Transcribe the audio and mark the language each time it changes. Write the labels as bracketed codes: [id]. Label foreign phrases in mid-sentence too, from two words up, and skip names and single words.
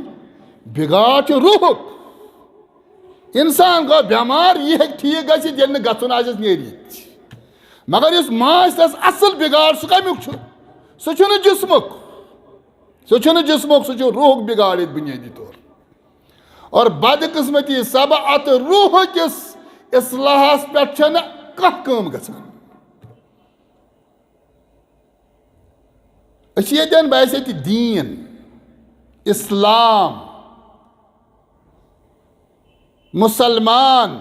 [ks] بِگاڑ چھُ روحُک. انسان گوٚو بٮ۪مار یہِ ہیٚکہِ ٹھیٖک گٔژھِتھ ییٚلہِ نہٕ گژھُن آسٮ۪س نیرِ ییٚتہِ. مگر یُس ما آسہِ تس اصل بِگاڑ سُہ کمیُک چھُ؟ سُہ چھُنہٕ جسمُک سُہ چھُنہٕ جسمُک سُہ چھُ روحُک بِگاڑ ییٚتہِ بُنیٲدی طور. اور بدقسمتی سبب اتھ روح کِس اصلاحس پٮ۪ٹھ چھنہٕ کانٛہہ کٲم گژھان. أسۍ چھِ ییٚتٮ۪ن باسہِ ییٚتہِ دیٖن اسلام مسلمان.